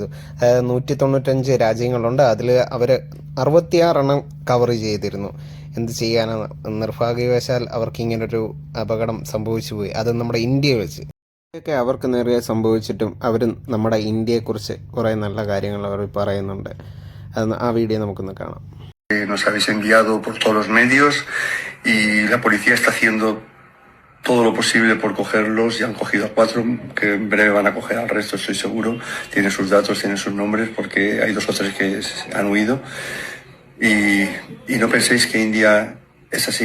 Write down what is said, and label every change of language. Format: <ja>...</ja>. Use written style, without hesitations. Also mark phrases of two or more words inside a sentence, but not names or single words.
<ml>195 രാജ്യങ്ങളുണ്ട്, അതിൽ അവർ 66 എണ്ണം കവർ ചെയ്തിരുന്നു. എന്ത് ചെയ്യാനാണ്, നിർഭാഗ്യവശാൽ അവർക്ക് ഇങ്ങനൊരു അപകടം സംഭവിച്ചു പോയി, അത് നമ്മുടെ ഇന്ത്യയിൽ വെച്ച്. ഇതൊക്കെ അവർക്ക് നേരെ സംഭവിച്ചിട്ടും അവർ നമ്മുടെ ഇന്ത്യയെക്കുറിച്ച് കുറേ നല്ല കാര്യങ്ങൾ അവർ പറയുന്നുണ്ട്. ആ വീഡിയോ നമുക്കൊന്ന് കാണാം.</ml> <es>Nos habéis enviado por todos los medios y la policía está haciendo todo lo posible por cogerlos. Ya han cogido a 4, que en breve van a coger al resto, estoy seguro. Tienen sus datos, tienen sus nombres, porque hay 2 o 3 que han huido. Y no penséis que India es así.</es>